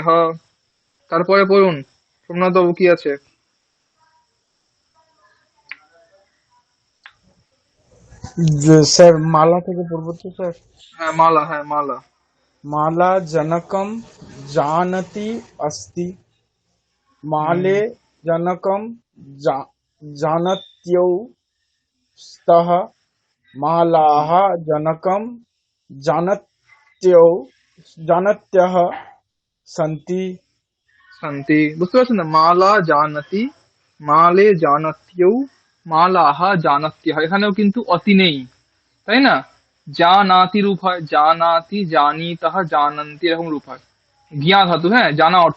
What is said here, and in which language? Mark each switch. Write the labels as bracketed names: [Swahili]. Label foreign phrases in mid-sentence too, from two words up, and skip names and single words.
[Bangla] তারপরে বলুন সোমনাথ বাবু কি আছে। স্যার মালা থেকে পড়বো তো স্যার। হ্যাঁ মালা, হ্যাঁ মালা। [Sanskrit] মালা জনকম জানতি अस्ति। হুম, माले जनकं जा- जानत्यौ स्तः। मालाः जनकं जानत्यौ जानत्यः सन्ति। শান্তি, [Bangla] বুঝতে পারছেন না? [Sanskrit] মালা জানাতি, মালে জানাত্যৌ, মালাহা জানাত্যহ। [Bangla] এখানেও কিন্তু অতি নেই, তাই না? জানাতি রূপ হয়, [Sanskrit] জানাতি, জানিতাহ, জানন্তি, [Bangla] এরকম রূপ হয়। জ্ঞা ধাতু, হ্যাঁ, জানা অর্থ।